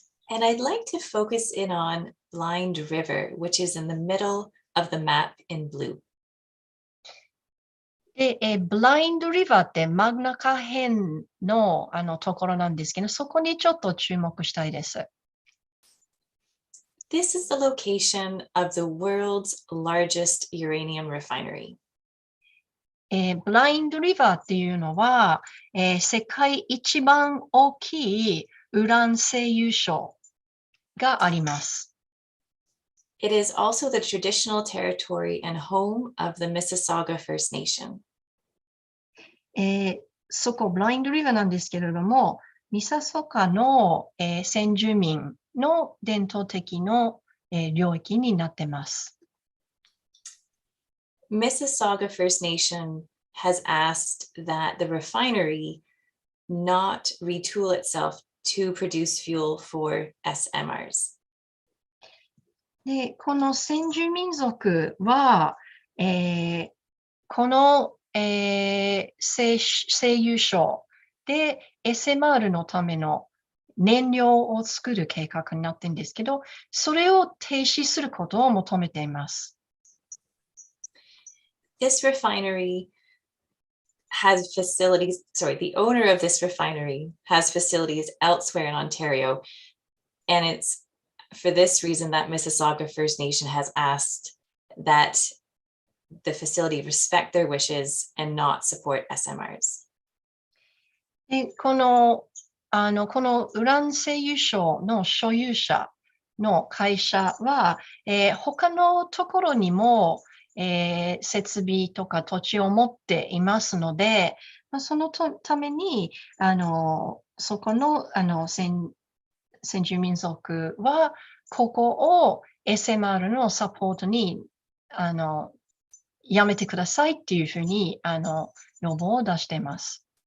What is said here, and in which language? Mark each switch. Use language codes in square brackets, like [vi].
[en] And I'd like to focus in on Blind River, which is in the middle of the map in blue. [ja] で、ブラインドリバーって真ん中辺の、ところなんですけど、そこにちょっと注目したいです。 [en] This is the location of the world's largest uranium refinery. [ja] ブラインドリバーっていうのは、世界一番大きいウラン製油所があります。 [en] It is also the traditional territory and home of the Mississauga First Nation. [ja] そこ、ブラインドリバーなんですけれども、ミサソカの、先住民の伝統的の、領域になっています。 [en] Mississauga First Nation has asked that the refinery not retool itself to produce fuel for SMRs. [ja] で、この先住民族は、この、製油所で SMR のための燃料を作る計画になっているんですけど、それを停止することを求めています。 [en] This refinery has facilities, the owner of this refinery has facilities elsewhere in Ontario, and it's for this reason that Mississauga First Nation has asked that the facility respect their wishes and not support SMRs. [ja] で、このウラン製油所の所有者の会社は、他のところにも、設備とか土地を持っていますので、そのためにそこの先住民族はここを SMR のサポートにやめてくださいっていうふうに要望を出しています。